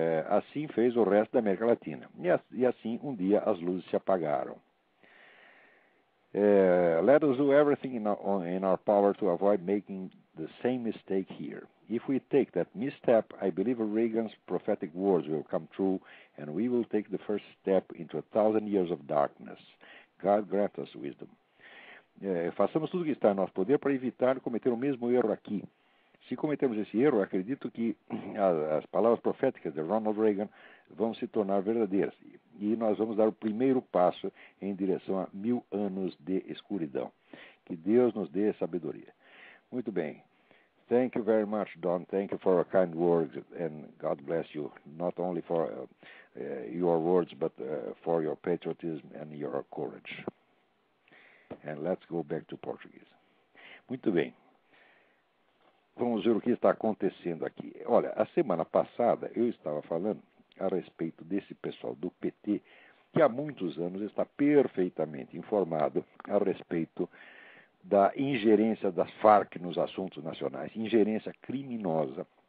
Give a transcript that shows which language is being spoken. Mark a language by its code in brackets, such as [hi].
[pt] Assim fez o resto da América Latina. E assim, um dia, as luzes se apagaram. [en] Let us do everything in our power to avoid making the same mistake here. If we take that misstep, I believe Reagan's prophetic words will come true, and we will take the first step into 1,000 years of darkness. God grant us wisdom. [pt] Façamos tudo o que está em nosso poder para evitar cometer o mesmo erro aqui. Se cometermos esse erro, acredito que as palavras proféticas de Ronald Reagan vão se tornar verdadeiras. E nós vamos dar o primeiro passo em direção a 1000 anos de escuridão. Que Deus nos dê sabedoria. Muito bem. [en] Thank you very much, Don. Thank you for your kind words, and God bless you, not only for your words, but for your patriotism and your courage. And let's go back to Portuguese. [pt] Muito bem. Vamos ver o que está acontecendo aqui. Olha, a semana passada eu estava falando a respeito desse pessoal do PT, que há muitos anos está perfeitamente informado a respeito da ingerência das Farc nos assuntos nacionais, ingerência criminosa.